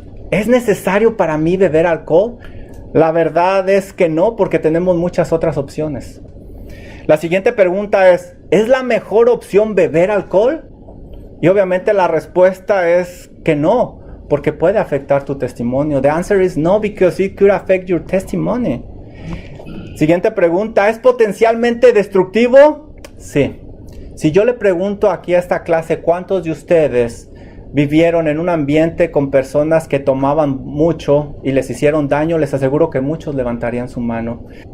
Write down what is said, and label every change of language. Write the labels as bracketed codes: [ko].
[es] ¿Es necesario para mí beber alcohol? La verdad es que no, porque tenemos muchas otras opciones. La siguiente pregunta es la mejor opción beber alcohol? Y obviamente la respuesta es que no, porque puede afectar tu testimonio. [en] The answer is no, because it could affect your testimony. [es] Siguiente pregunta, ¿es potencialmente destructivo? Sí. Si yo le pregunto aquí a esta clase, ¿cuántos de ustedes vivieron en un ambiente con personas que tomaban mucho y les hicieron daño, les aseguro que muchos levantarían su mano.